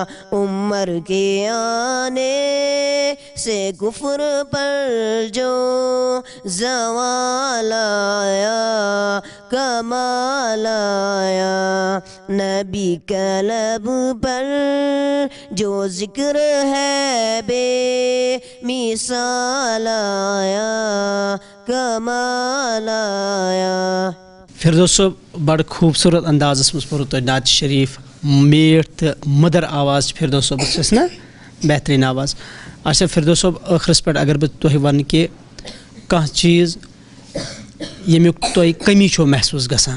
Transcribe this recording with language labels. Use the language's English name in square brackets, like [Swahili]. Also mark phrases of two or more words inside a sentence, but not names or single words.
[Urdu] عمر کے آنے سے کفر پر جو زوال آیا, کمال آیا. نبی کا لب پر جو ذکر ہے بے مثال آیا, کمال آیا. [Kashmiri] فردوس صٲب بڑٕ خوٗبصوٗرت اندازَس منٛز پوٚرُو تۄہہِ نعت شریٖف. میٖٹھ تہٕ مٔدٕر آواز چھِ فردوس صٲبَس چھَس نا, بہتریٖن آواز. اچھا فردوس صٲب ٲخرَس پٮ۪ٹھ اگر بہٕ تۄہہِ وَنہٕ کہِ کانٛہہ چیٖز ییٚمیُک تۄہہِ کٔمی چھو محسوٗس گژھان؟